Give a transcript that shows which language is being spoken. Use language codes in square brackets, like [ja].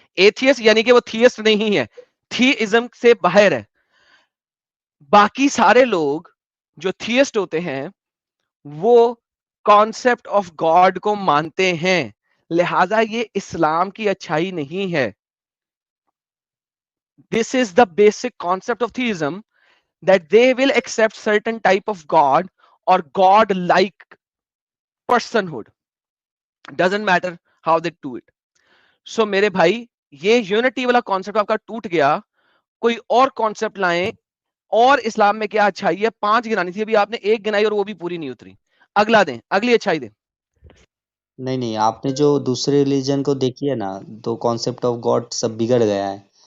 [ur] Atheist یعنی کہ وہ تھیسٹ نہیں ہے, تھیزم سے باہر ہے. باقی سارے لوگ جو تھیسٹ ہوتے ہیں وہ کانسیپٹ آف گاڈ کو مانتے ہیں, لہذا یہ اسلام کی اچھائی نہیں ہے. [en] This is the basic concept of theism, that they will accept certain type of God or God like personhood, doesn't matter how they do it. [ur] So میرے بھائی یہ یونٹی والا کانسیپٹ آپ کا ٹوٹ گیا, کوئی اور کانسیپٹ لائیں. اور اسلام میں کیا اچھائی ہے؟ 5 گنانی تھی, ابھی آپ نے 1 گنائی اور وہ بھی پوری نہیں اتری. اگلا دیں, اگلی اچھائی دیں. نہیں آپ نے جو دوسرے ریلیجن کو دیکھی ہے نا تو کانسیپٹ آف گاڈ سب بگڑ گیا ہے.